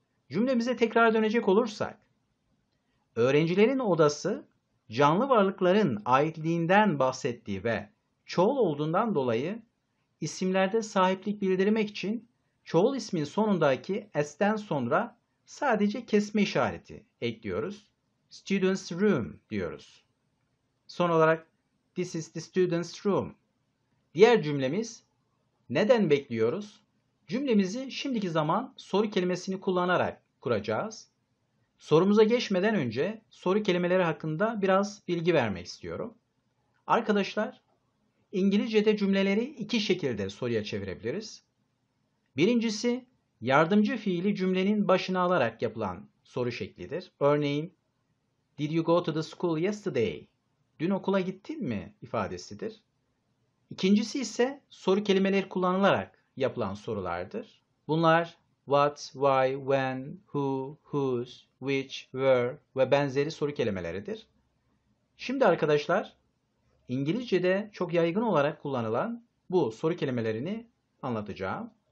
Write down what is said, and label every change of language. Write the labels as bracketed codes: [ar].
[tr] Cümlemize tekrar dönecek olursak, öğrencilerin odası canlı varlıkların aitliğinden bahsettiği ve çoğul olduğundan dolayı isimlerde sahiplik bildirmek için çoğul ismin sonundaki s'ten sonra sadece kesme işareti ekliyoruz. [en] Students' room [tr] diyoruz. Son olarak [en] this is the students' room. [tr] Diğer cümlemiz neden bekliyoruz? Cümlemizi şimdiki zaman soru kelimesini kullanarak kuracağız. Sorumuza geçmeden önce soru kelimeleri hakkında biraz bilgi vermek istiyorum. Arkadaşlar, İngilizce'de cümleleri iki şekilde soruya çevirebiliriz. Birincisi, yardımcı fiili cümlenin başına alarak yapılan soru şeklidir. Örneğin, [en] did you go to the school yesterday? [tr] Dün okula gittin mi ifadesidir. İkincisi ise soru kelimeleri kullanılarak yapılan sorulardır. Bunlar what, why, when, who, whose, which, where ve benzeri soru kelimeleridir. Şimdi arkadaşlar, İngilizce'de çok yaygın olarak kullanılan bu soru kelimelerini anlatacağım.